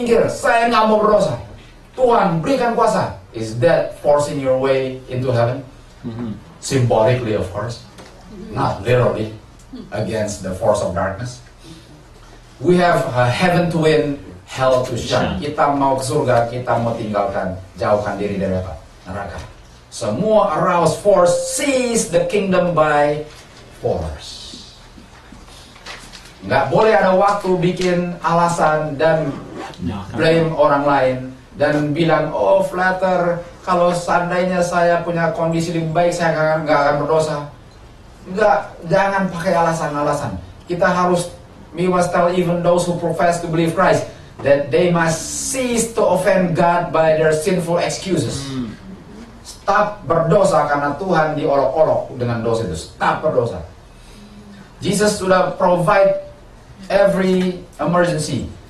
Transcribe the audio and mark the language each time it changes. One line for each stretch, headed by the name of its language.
Indonesian: Saya nggak mau berdosa. Tuhan berikan kuasa.
English: Is that forcing your way into heaven? Symbolically, of course. Not literally. Against the force of darkness. We have heaven to win, hell to shun.
Indonesian: Kita mau ke surga, kita mau jauhkan diri dari apa?
English: Neraka. Semua arouse force, seize the kingdom by force.
Indonesian: Nggak boleh ada waktu bikin alasan dan blame orang lain dan bilang, oh flatter, kalau seandainya saya punya kondisi lebih baik, saya nggak akan berdosa. Enggak, jangan pakai alasan-alasan.
English: Kita harus, we must tell even those who profess to believe Christ that they must cease to offend God by their sinful excuses.
Indonesian: Stop berdosa karena Tuhan diolok-olok dengan dosa itu. Stop berdosa.
English: Jesus sudah provide every emergency.